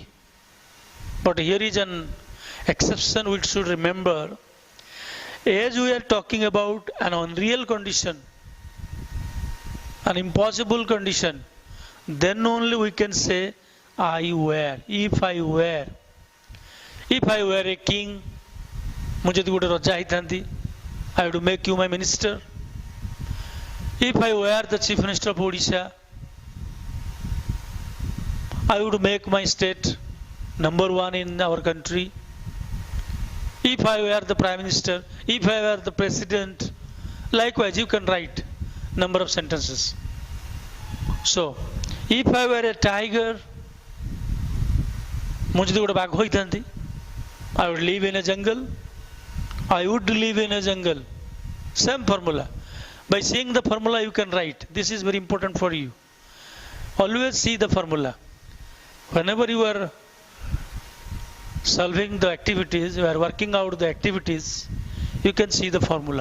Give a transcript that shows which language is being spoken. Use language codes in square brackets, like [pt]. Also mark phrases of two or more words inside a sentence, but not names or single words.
[en] But here is an exception we should remember. As we are talking about an unreal condition, an impossible condition, then only we can say I were. If I were. If I were a king, [or] ମୁଁ ଯଦି ଗୋଟେ ରଜା ହେଇଥାନ୍ତି, [en] I would make you my minister. If I were the chief minister of Odisha, I would make my state number one in our country. If I were the prime minister, if I were the president, likewise you can write number of sentences. So, if I were a tiger, [or] ମୁଁ ଯଦି ଗୋଟେ ବାଘ ହୋଇଥାନ୍ତି, [en] I would live in a jungle. I would live in a jungle. Same formula. By seeing the formula you can write. This is very important for you. Always see the formula. Whenever you are solving the activities, you are working out the activities, you can see the formula.